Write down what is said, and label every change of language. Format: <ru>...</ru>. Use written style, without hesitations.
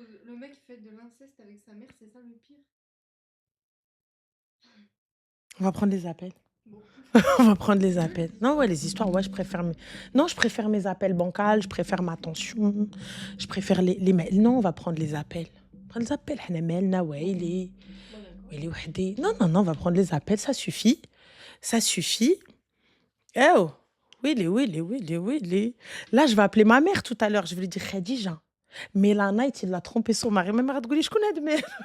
<fr>Le mec fait de l'inceste avec sa mère, c'est ça le pire? On va prendre les appels. Bon. On va prendre les appels. Non, ouais, les histoires, ouais, je préfère mes appels bancals, je préfère ma tension, je préfère les mails. Non, on va prendre les appels. Prendre les appels.</fr> <ar>حنا مالنا ويلي ويلي وحدي.</ar> <fr>Non, on va prendre les appels, ça suffit. Ça suffit. Oh. Oui. Là, je vais appeler ma mère tout à l'heure. Je vais lui dire, Khadija, Mélanaït, il a trompé son mari. Ma mère va te dire, je connais de mère.</fr>